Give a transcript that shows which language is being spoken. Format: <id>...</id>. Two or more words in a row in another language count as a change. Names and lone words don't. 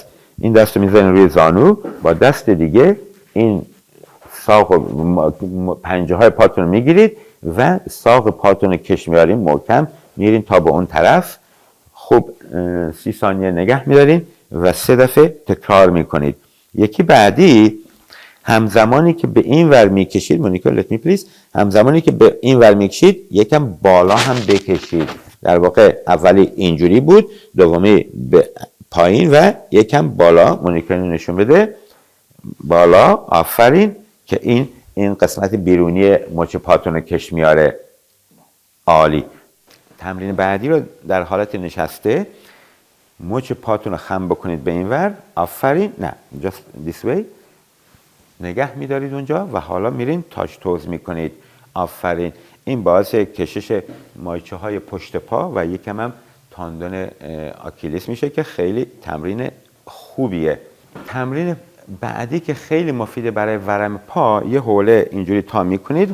<fa>این دست رو میذارین روی زانو، با دست دیگه این ساق و پنجه های پاتون رو میگیرید و ساق پاتون رو کش میارین محکم، میرین تا به اون طرف. خوب 30 ثانیه نگه میدارین و 3 دفعه تکرار میکنید. یکی بعدی همزمانی که به این ور میکشید، مونیکا</fa> <en>let me please،</en> <fa>همزمانی که به این ور میکشید یکم بالا هم بکشید. در واقع اولی اینجوری بود، دومی به پایین و یکم بالا. مونیکا نشون بده بالا. آفرین. که این قسمت بیرونی مچ پاتون رو کش میاره. عالی. تمرین بعدی رو در حالت نشسته مچ پاتون رو خم بکنید به این ور. آفرین. نه</fa> <en>just this way.</en> <fa>نگه میدارید اونجا و حالا میرین تاچ توز میکنید. آفرین. این باعث کشش مایچه های پشت پا و یکم هم تاندون آکیلیس میشه که خیلی تمرین خوبیه. تمرین بعدی که خیلی مفیده برای ورم پا، یه حوله اینجوری تا میکنید.</fa>